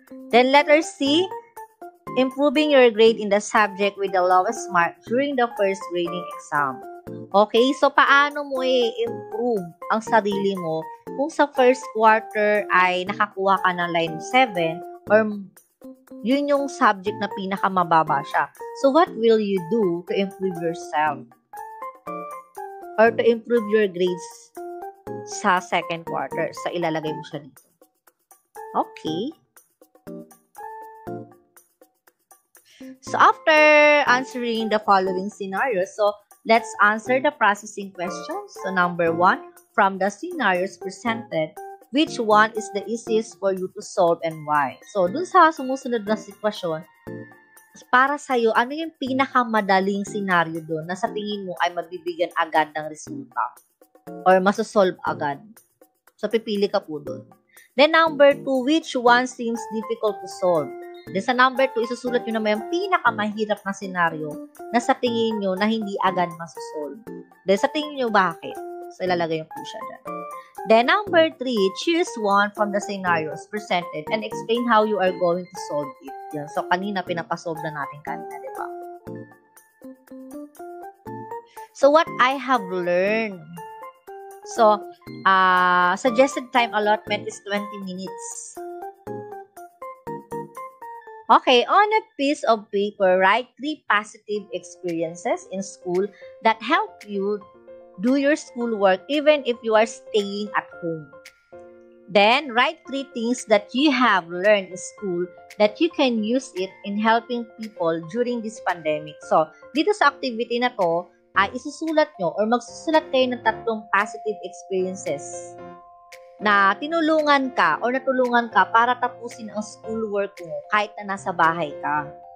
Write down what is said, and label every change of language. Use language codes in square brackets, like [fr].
[en] Then, letter C, improving your grade in the subject with the lowest mark during the first grading exam. [tl] Okay, so paano mo i-improve ang sarili mo kung sa first quarter ay nakakuha ka ng line 7 or yun yung subject na pinakamababa siya. [en] So, what will you do to improve yourself? Or to improve your grades [tl] sa second quarter? So, ilalagay mo siya dito. Okay. [en] So, after answering the following scenarios, so, let's answer the processing questions. So, number 1, from the scenarios presented, which one is the easiest for you to solve and why? [tl] So, dun sa sumusunod na sitwasyon, para sa'yo, ano yung pinakamadaling scenario dun na sa tingin mo ay mabibigyan agad ng resulta? Or masosolve agad? So, pipili ka po dun. [en] Then, number 2, which one seems difficult to solve? [tl] Then, sa number 2, isusulat nyo naman yung pinakamahirap na scenario na sa tingin nyo na hindi agad masosolve. Then, sa tingin nyo, bakit? So, ilalagay yung po siya dyan. [en] Then, number 3, choose one from the scenarios presented and explain how you are going to solve it. Yan. [tl] So, kanina, pinapasolve na natin kanina, di ba? [en] So, what I have learned. So, suggested time allotment is 20 minutes. Okay, on a piece of paper, write 3 positive experiences in school that help you do your schoolwork even if you are staying at home. Then, write 3 things that you have learned in school that you can use it in helping people during this pandemic. [tl] So, dito sa activity na to, ay isusulat nyo or magsusulat kayo ng 3 positive experiences na tinulungan ka or natulungan ka para tapusin ang schoolwork mo kahit na nasa bahay ka.